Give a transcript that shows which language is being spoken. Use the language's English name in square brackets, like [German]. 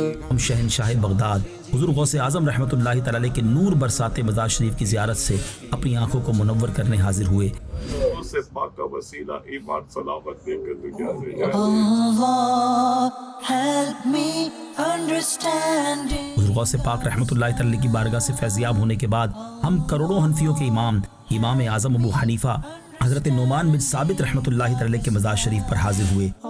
[Urdu] ہم شہنشاہ بغداد حضور غوث اعظم رحمۃ اللہ تعالی علیہ کے نور برساتے مزار شریف کی زیارت سے اپنی آنکھوں کو منور کرنے حاضر ہوئے. اس سے پاک کا وسیلہ ایمان سلامت دے کر دنیا سے جائے. [English] Allah help me understanding. [Urdu] حضور غوث پاک رحمۃ اللہ تعالی علیہ کی بارگاہ سے فیضیاب ہونے کے بعد ہم کروڑوں حنفیوں کے امام اعظم ابو حنیفہ حضرت نعمان بن ثابت رحمۃ اللہ تعالی علیہ کے مزار شریف پر حاضر ہوئے.